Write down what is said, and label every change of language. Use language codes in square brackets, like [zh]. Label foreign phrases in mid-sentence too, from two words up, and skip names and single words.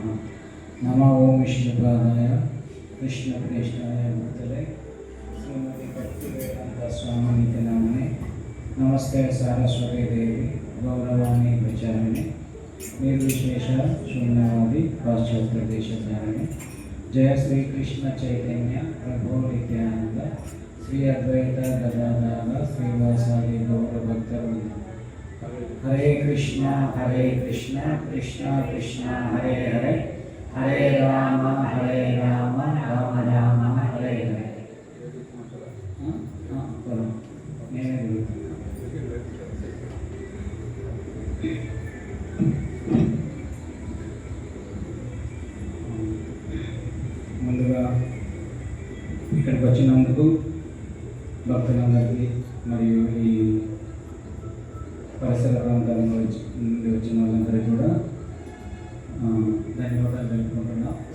[sa] नमो ओम विष्णुपादाय कृष्णप्रेष्ठाय भूतले श्रीमती भक्तिवेदांत स्वामिनिति नामने नमस्ते सारस्वती देवी गौरवाणी प्रचारिणे निर्विशेष शून्यवादी पाश्चात्य देशधारिणे जय श्री कृष्ण चैतन्य प्रभु नित्यानंद श्री अद्वैत गदाधर श्रीवासादि गौर भक्तवृंद। हरे कृष्ण कृष्ण कृष्ण हरे हरे हरे राम राम राम हरे हरे। [te] ముందుగా ఇక్కడికి వచ్చినందుకు భక్తులందరికీ మరియు ఈ పరిసర ప్రాంతాల నుండి వచ్చిన వాళ్ళందరికీ కూడా ధన్యవాదాలు తెలుపుకుంటున్నాం.